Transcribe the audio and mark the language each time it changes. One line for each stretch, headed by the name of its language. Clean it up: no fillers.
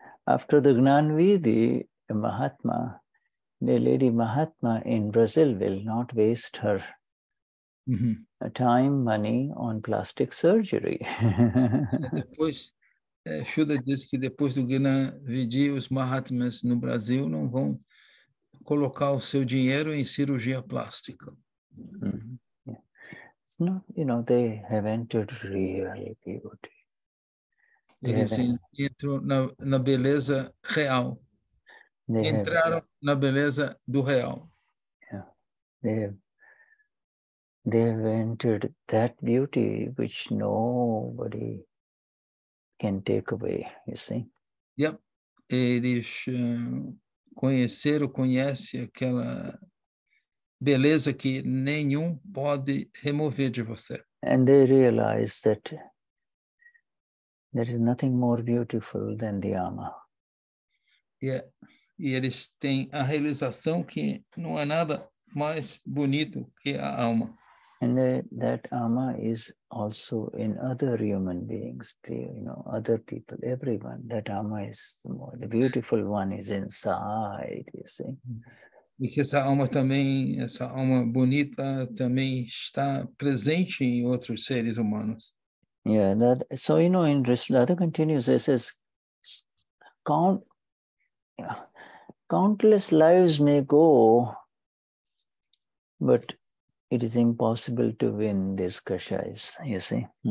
English: After the Gnanvidi, Mahatma, the lady Mahatma in Brazil will not waste her time, money on plastic surgery.
Portuguese: Depois, Shuddha disse que depois do Gnanvidi, os Mahatmas no Brasil não vão colocar o seu dinheiro em cirurgia plástica.
English: It's not, they have entered real beauty.
Portuguese: Eles entram na beleza real. Entraram na beleza do real.
English: They have entered that beauty which nobody can take away, you see. Yep.
Portuguese: Eles conhecem aquela beleza que nenhum pode remover de você.
English: And they realize that there is nothing more beautiful than the Ama.
Portuguese: E eles têm a realização que não há nada mais bonito que a alma.
English: And that ama is also in other human beings, other people, everyone. That ama is the beautiful one is inside, you see.
Portuguese: E que essa alma bonita também está presente em outros seres humanos.
English: Yeah, so in Vishuddhatma continues, it says, countless lives may go, but it is impossible to win these kashayas, you see.